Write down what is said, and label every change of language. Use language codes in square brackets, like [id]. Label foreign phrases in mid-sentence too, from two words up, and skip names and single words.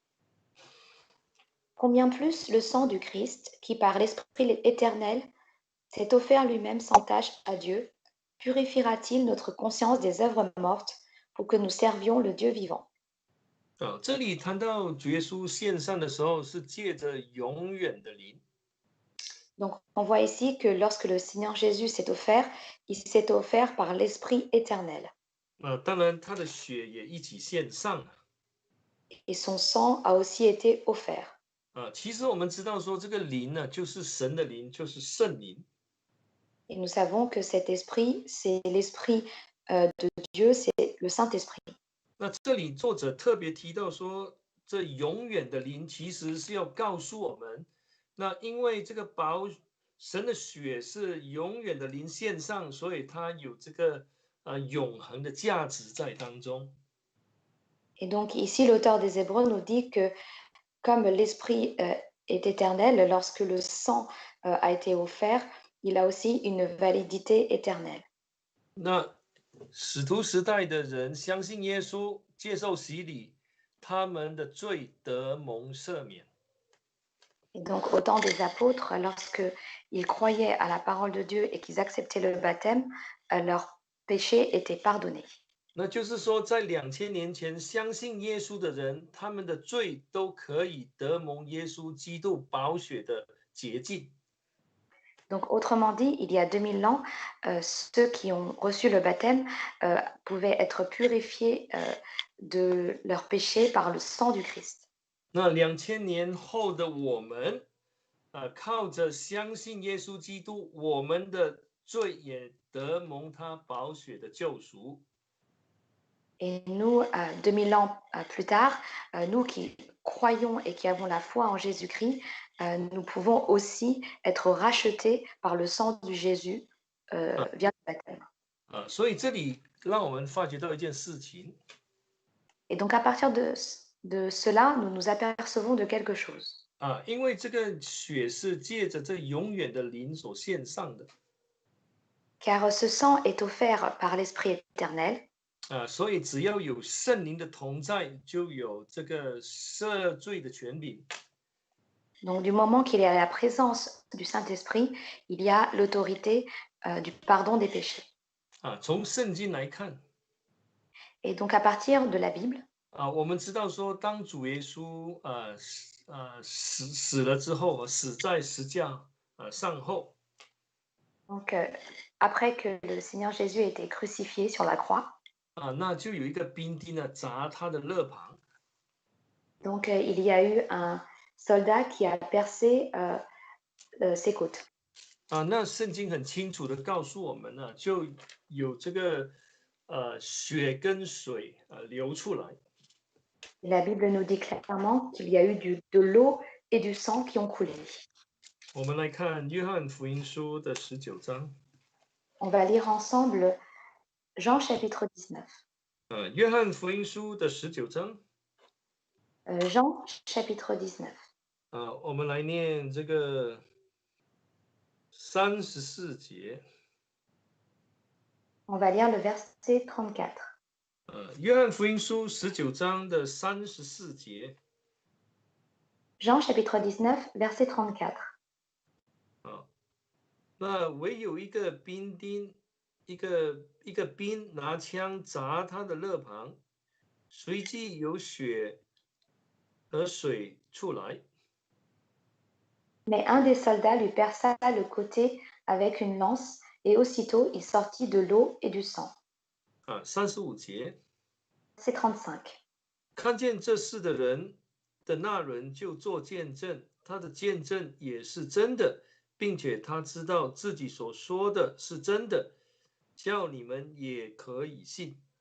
[fr] Combien plus le sang du Christ, qui par l'Esprit éternel s'est offert lui-même sans tache à Dieu, purifiera-t-il notre conscience des œuvres mortes pour que nous servions le Dieu vivant? [zh] 这里谈到主耶稣献上的时候，是借着永远的灵。 [fr] Donc, on voit ici que lorsque le Seigneur Jésus s'est offert, il s'est offert par l'Esprit éternel. [zh] 当然他的血也一起献上了。 [fr] Et son sang a aussi été offert. [zh] 其实我们知道说，这个灵呢，就是神的灵，就是圣灵。 [fr] Et nous savons que cet esprit, c'est l'esprit de Dieu, c'est le Saint-Esprit. [zh] 那这里作者特别提到说，这永远的灵其实是要告诉我们，那因为这个神的血是永远的灵献上，所以它有这个永恒的价值在当中。 [fr] Et donc ici, l'auteur des Hébreux nous dit que comme l'esprit est éternel, lorsque le sang a été offert, il a aussi une validité éternelle. [zh] 那使徒时代的人相信耶稣，接受洗礼，他们的罪得蒙赦免。 [fr] Et donc, au temps des apôtres, lorsqu'ils croyaient à la parole de Dieu et qu'ils acceptaient le baptême, leurs péchés étaient pardonnés. [zh] 那就是说，在2000年前相信耶稣的人，他们的罪都可以得蒙耶稣基督宝血的洁净。 [fr] Donc, autrement dit, il y a 2000 ans, ceux qui ont reçu le baptême pouvaient être purifiés de leurs péchés par le sang du Christ. [zh] 那2000年后的我们，靠着相信耶稣基督，我们的罪也得蒙他宝血的救赎。 [fr] Et nous, 2000 ans plus tard, nous qui croyons et qui avons la foi en Jésus-Christ, nous pouvons aussi être rachetés par le sang de Jésus via le baptême. [zh] 所以这里让我们发觉到一件事情， [fr] Et donc à partir de cela, nous nous apercevons de quelque chose. [zh] 因为这个血是借着这永远的灵所献上的。 [fr] Car ce sang est offert par l'Esprit éternel. [zh] 所以只要有圣灵的同在，就有这个赦罪的权柄。 [fr] Donc, du moment qu'il y a la présence du Saint-Esprit, il y a l'autorité du pardon des péchés. [zh] 从圣经来看， [fr] Et donc, à partir de la Bible, [zh] 我们知道说，当主耶稣死了之后，死在十架上后， [fr] donc, après que le Seigneur Jésus ait été crucifié sur la croix, [zh] 那就有一个兵丁呢砸他的肋旁。 [fr] donc il y a eu un soldat qui a percé ses côtes. [zh] 那圣经很清楚的告诉我们呢，就有这个血跟水流出来。 [fr] Et la Bible nous dit clairement qu'il y a eu de l'eau et du sang qui ont coulé. [zh] 我们来看约翰福音书的19章。 [fr] On va lire ensemble Jean chapitre 19. [zh] 约翰福音书的19章。 [fr] Jean chapitre 19. [zh] 我们来念这个34节。 [fr] On va lire le verset 34. [zh] 约翰福音书19章的34节。 [fr] Jean chapitre 19, verset 34. [zh] 那唯有一个兵丁，一个兵拿枪砸他的肋旁，随即有血和水出来。 [fr] Mais un des soldats lui perça le côté avec une lance, et aussitôt il sortit de l'eau et du sang. [zh] 35 节。 [fr] C'est 35. [zh] 看见这事的人的那人就做见证，他的见证也是真的，并且他知道自己所说的是真的，叫你们也可以信。